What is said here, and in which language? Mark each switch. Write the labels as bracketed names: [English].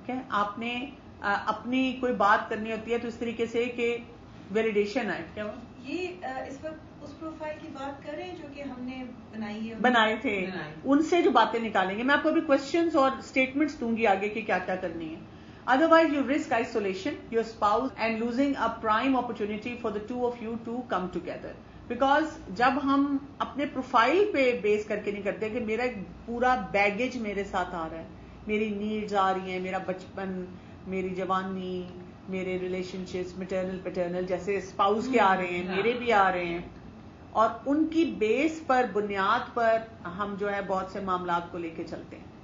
[Urdu] آپ نے اپنی کوئی بات کرنی ہوتی ہے تو اس طریقے سے کہ ویلیڈیشن آئے. کیا یہ اس وقت اس پروفائل کی بات کریں جو کہ ہم نے بنائے تھے, ان سے جو باتیں نکالیں گے. میں آپ کو ابھی کوشچنز اور اسٹیٹمنٹس دوں گی آگے کہ کیا کیا کرنی ہے. [English] Otherwise, you risk isolation, your spouse, and losing a prime opportunity for the two of you to come together. [Urdu] Because جب ہم اپنے پروفائل پہ بیس کر کے نہیں کرتے کہ میرا ایک پورا بیگیج میرے ساتھ آ رہا ہے, میری نیڈز آ رہی ہیں, میرا بچپن, میری جوانی, میرے ریلیشن شپس میٹرنل پیٹرنل جیسے اسپاؤس کے آ رہے ہیں, میرے بھی آ رہے ہیں, اور ان کی بیس پر بنیاد پر ہم جو ہے بہت سے معاملات کو لے کے چلتے ہیں.